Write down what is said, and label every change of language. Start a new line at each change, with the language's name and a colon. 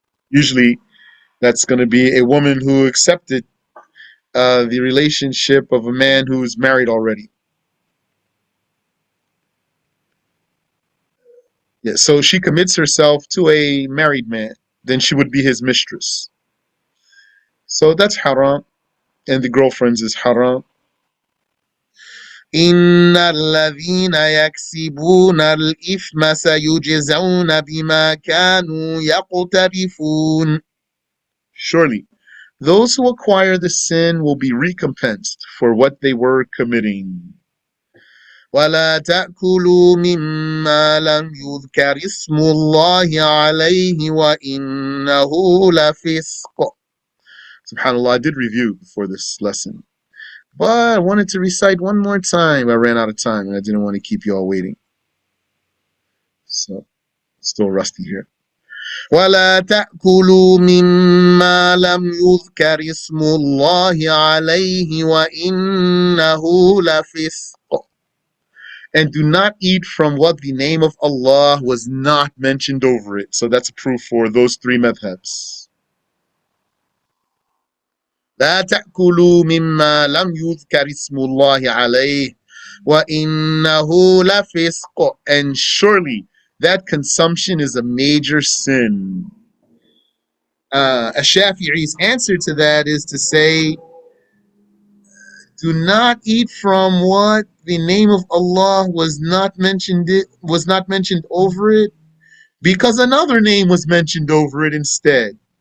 English: Usually, that's going to be a woman who accepted the relationship of a man who's married already. Yeah, so she commits herself to a married man, then she would be his mistress. So that's haram, and the girlfriends is haram.
Arabic: إن الذين يكسبون الإثم سيجزون بما كانوا يقترفون.
English: Surely, those who acquire the sin will be recompensed for what they were committing.
Arabic: ولا تأكلوا مما لم يذكر اسم الله عليه وإنه لفسق.
English: SubhanAllah, I did review before this lesson, but I wanted to recite one more time. I ran out of time and I didn't want to keep you all waiting. So, still rusty here.
Arabic: ولا تأكلوا مما لم يذكر اسم الله عليه وإنه لفسق.
English: And do not eat from what the name of Allah was not mentioned over it. So that's a proof for those three madhabs.
Arabic: لا تأكلوا مما لم يذكر اسم الله عليه وإنه لفسق.
English: And surely that consumption is a major sin. Ash-Shafi'i's answer to that is to say, do not eat from what the name of Allah was not mentioned over it, because another name was mentioned over it instead.